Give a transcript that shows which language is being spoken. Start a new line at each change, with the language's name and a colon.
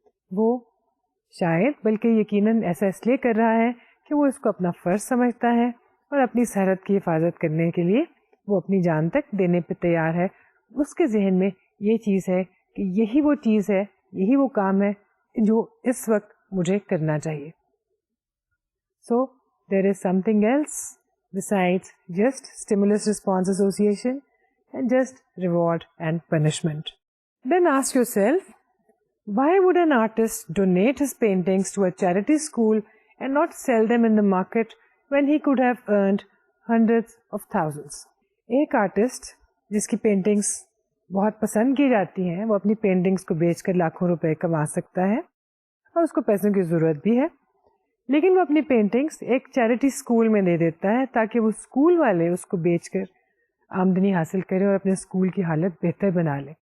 Urdu: وہ شاید بلکہ یقیناً ایسا اس لیے کر رہا ہے کہ وہ اس کو اپنا فرض سمجھتا ہے اور اپنی سرحد کی حفاظت کرنے کے لیے وہ اپنی جان تک دینے پہ تیار ہے. اس کے ذہن میں یہ چیز ہے کہ یہی وہ چیز ہے، یہی وہ کام ہے جو اس وقت مجھے کرنا چاہیے.
English: So there is something else besides just stimulus-response association and just reward and punishment. Then ask yourself, why would an artist donate his paintings to a charity school and not sell them in the market when he could have earned hundreds of thousands?
Urdu: ایک artist جس کی paintings بہت پسند کی جاتی ہیں، وہ اپنی پینٹنگس کو بیچ کر لاکھوں روپے کما سکتا ہے اور اس کو پیسوں کی ضرورت بھی ہے، لیکن وہ اپنی پینٹنگس ایک چیریٹی اسکول میں دے دیتا ہے تاکہ وہ اسکول والے اس کو بیچ کر آمدنی حاصل کریں اور اپنے اسکول کی حالت بہتر بنا لیں.